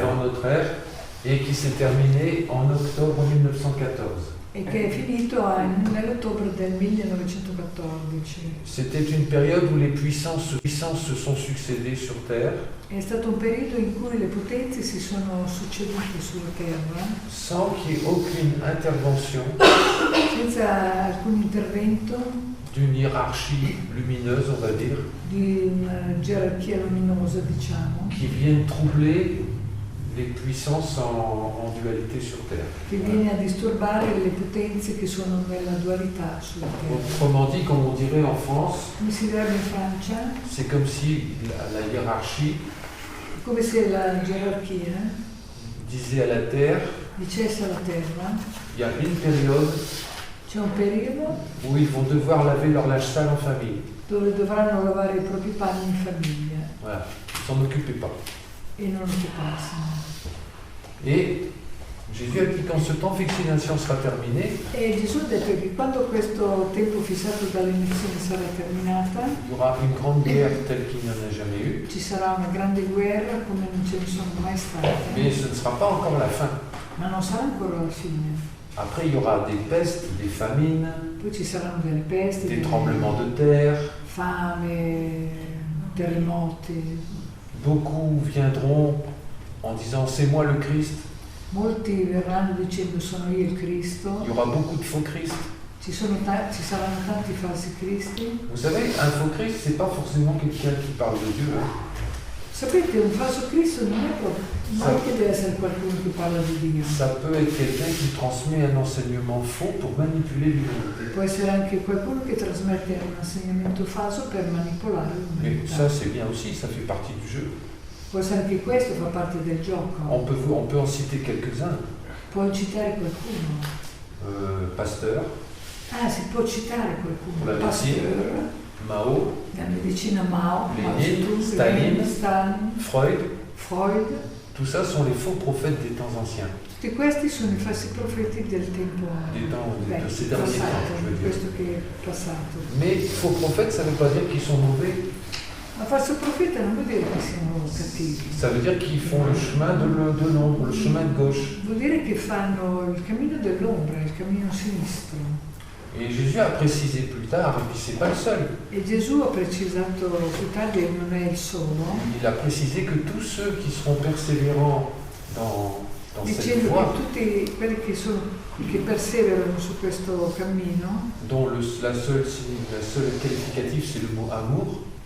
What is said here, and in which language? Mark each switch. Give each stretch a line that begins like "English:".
French: avant notre ère et qui s'est terminé en octobre 1914.
Italian: e che è finito nell'ottobre del 1914.
French: C'était une période où les puissances se sont succédées sur Terre
Italian: È stato un periodo in cui le potenze si sono succedute sulla Terra
French: sans qu'il y ait aucune intervention
Italian: senza alcun intervento
French: d'une hiérarchie lumineuse, on va dire,
Italian: di una gerarchia luminosa, diciamo,
French: qui vienne troubler les puissances en dualité sur Terre.
Italian: che viene a disturbare le potenze che sono nella dualità sulla Terra.
French: Autrement dit, comme on dirait en France,
Italian: Come si direbbe in Francia?
French: c'est comme si la hiérarchie
Italian: Come se la gerarchia
French: disait à la Terre,
Italian: dicesse alla Terra:
French: il y a une période
Italian: c'è un periodo
French: où ils vont devoir laver leur linge sale en famille.
Italian: dove dovranno lavare i propri panni in famiglia
French: Voilà, s'en occupez pas.
Italian: e non occuparsene.
French: Et Jésus a dit quand ce temps fixé des nations sera terminé,
Italian: E Gesù ha detto che quando questo tempo fissato dalle nazioni sarà terminata,
French: il y aura une grande guerre telle qu'il n'y en a jamais eu,
Italian: ci sarà una grande guerra come non ce ne sono mai state,
French: mais ce ne sera pas encore la fin.
Italian: ma non sarà ancora la fine.
French: Après, il y aura des pestes, des famines,
Italian: Poi ci saranno delle pesti,
French: des
Italian: delle
French: tremblements de terre.
Italian: fame, terremoti.
French: Beaucoup viendront en disant c'est moi le Christ.
Italian: Molti verranno dicendo sono io il Cristo.
French: Il y aura beaucoup de faux Christ.
Italian: Ci saranno tanti falsi cristi.
French: Vous savez, un faux Christ, c'est pas forcément quelqu'un qui parle de Dieu. Hein.
Italian: Sapete, un falso Cristo non è proprio, non è che deve essere qualcuno che parla di Dio.
French: Ça peut être quelqu'un qui transmet un enseignement faux pour manipuler l'humanité.
Italian: Può essere anche qualcuno che trasmette un insegnamento falso per manipolare
French: Mais
Italian: l'umanità.
French: ça, c'est bien aussi, ça fait partie du jeu.
Italian: Può essere anche questo, fa parte del gioco.
French: On peut en citer quelques-uns.
Italian: Puoi citare qualcuno.
French: Pasteur,
Italian: Si può citare qualcuno. La medicina.
French: Pasteur, Mao,
Italian: la medicina Mao,
French: Lénine,
Italian: Mao Tse-tung,
French: Staline.
Italian: Lenin, Stalin,
French: Freud,
Italian: Freud.
French: tout ça sont les faux prophètes des temps anciens.
Italian: Tutti questi sono i falsi profeti del tempo
French: Des temps, de
Italian: vecchio,
French: ces derniers temps,
Italian: passato,
French: je veux dire.
Italian: questo che è passato.
French: Mais faux prophètes, ça ne veut pas dire qu'ils sont mauvais.
Italian: Ma falso profeta non vuol dire che siano cattivi,
French: Ça veut dire qu'ils font le chemin de l'ombre, le chemin de gauche.
Italian: vuol dire che fanno il cammino dell'ombra, il cammino sinistro.
French: Et Jésus a précisé plus tard, et puis c'est pas le seul.
Italian: E Gesù ha precisato più tardi, e non è il solo,
French: Il a précisé que tous ceux qui seront persévérants dans cette
Italian: dicendo
French: voie,
Italian: che tutti quelli che perseverano su questo cammino,
French: dont la seule qualificatif c'est le mot amour,